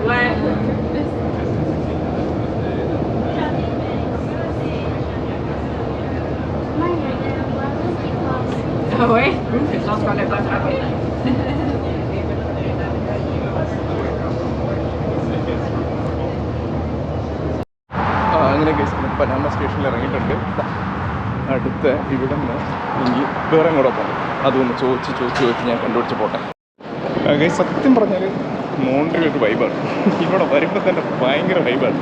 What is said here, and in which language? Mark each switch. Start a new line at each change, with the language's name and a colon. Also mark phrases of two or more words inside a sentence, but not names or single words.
French: Ouais. Ah ouais? Je pense qu'on l'a pas frappé.
Malayalam: അങ്ങനെ പനാമ സ്റ്റേഷനിൽ ഇറങ്ങിയിട്ടുണ്ട് അടുത്ത ഇവിടെ നിന്ന് എനിക്ക് വേറെ കൂടെ പോകണം അതൊന്ന് ചോദിച്ച് ഞാൻ കണ്ടുപിടിച്ച് പോട്ടെ സത്യം പറഞ്ഞാൽ മോണ്ടിൽ ഒരു വൈബാണ് ഇവിടെ വരുമ്പോൾ തന്നെ ഭയങ്കര വൈബാണ്